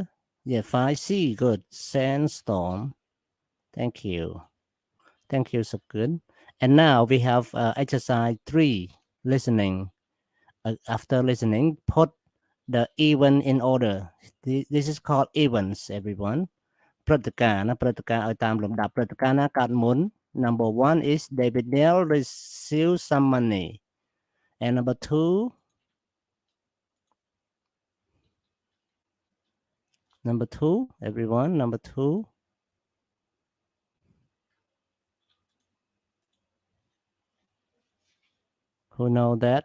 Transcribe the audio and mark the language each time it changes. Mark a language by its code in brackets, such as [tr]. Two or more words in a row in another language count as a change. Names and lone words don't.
[en] Yeah, 5C. Good. Sandstorm. Thank you. Thank you, so good. And now we have exercise 3, listening. After listening, put the event in order. This is called events, everyone. [km] ព្រឹត្តិការណ៍ណាព្រឹត្តិការណ៍ឲ្យតាមលំដាប់ព្រឹត្តិការណ៍ណាកើតមុន [en] Number 1 is David Neal received some money. And number 2, everyone, number 2. Who know that?